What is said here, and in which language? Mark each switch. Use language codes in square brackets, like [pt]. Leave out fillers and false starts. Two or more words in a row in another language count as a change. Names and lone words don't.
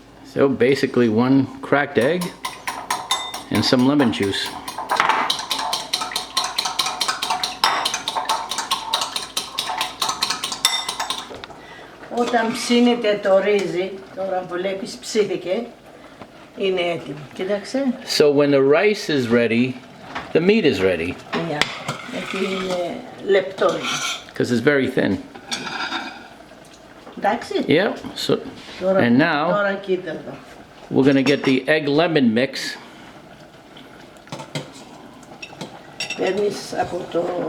[en] So basically 1 cracked egg and some lemon juice. [el] Όταν ψήνεται το ρύζι, τώρα βλέπεις ψήθηκε, είναι έτοιμο. Κοίταξε. [en] So when the rice is ready, the meat is ready. Yeah. [el] Γιατί είναι λεπτό είναι. [en] Because it's very thin. [el] Εντάξει. [en] Yeah. So [el] Τώρα, [en] and now [el] τώρα κοίτα εδώ. [en] we're gonna get the egg lemon mix. [el] Παίρνεις από το...